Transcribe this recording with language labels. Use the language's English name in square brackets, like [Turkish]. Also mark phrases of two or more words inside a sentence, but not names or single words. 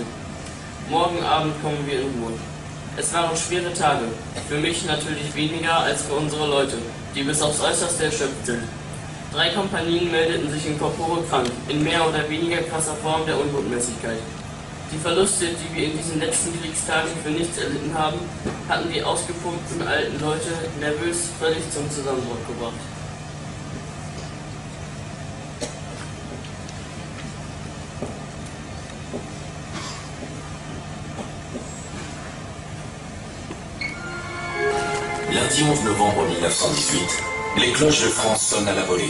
[German] Morgen Abend kommen wir in Ruhe. Es waren schwere Tage, für mich natürlich weniger als für unsere Leute, die bis aufs Äußerste erschöpft sind. 3 Kompanien meldeten sich [Latin] in Corpore [German] krank, in mehr oder weniger krasser Form der Unbotmäßigkeit. Die Verluste, die wir in diesen letzten Kriegstagen für nichts erlitten haben, hatten die ausgepumpten alten Leute nervös völlig zum Zusammenbruch gebracht. [French] Lundi 11 novembre 1918, les cloches de France sonnent à la volée.